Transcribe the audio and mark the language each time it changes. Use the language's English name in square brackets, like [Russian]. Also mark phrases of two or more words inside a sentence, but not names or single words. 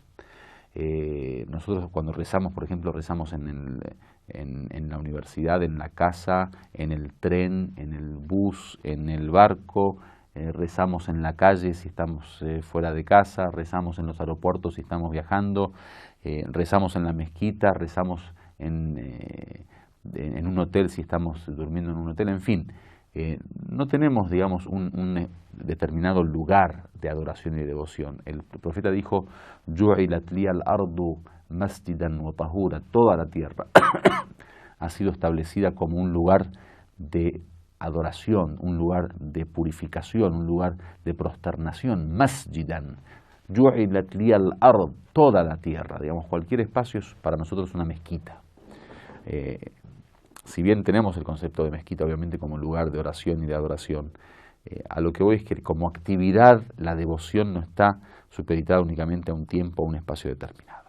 [Spanish] Nosotros cuando rezamos, por ejemplo, rezamos en la universidad, en la casa, en el tren, en el bus, en el barco, rezamos en la calle si estamos fuera de casa, rezamos en los aeropuertos si estamos viajando, rezamos en la mezquita, rezamos en un hotel si estamos durmiendo en un hotel, en fin. No tenemos, un determinado lugar de adoración y de devoción. El profeta dijo, [Arabic] "جعلت لي الأرض مسجدا وطهورا", [Spanish] toda la tierra ha sido establecida como un lugar de adoración, un lugar de purificación, un lugar de prosternación, masjidan. [Arabic] جعلت لي الأرض, [Spanish] toda la tierra, cualquier espacio es para nosotros una mezquita. Si bien tenemos el concepto de mezquita obviamente como lugar de oración y de adoración, a lo que voy es que como actividad la devoción no está supeditada únicamente a un tiempo o un espacio determinado.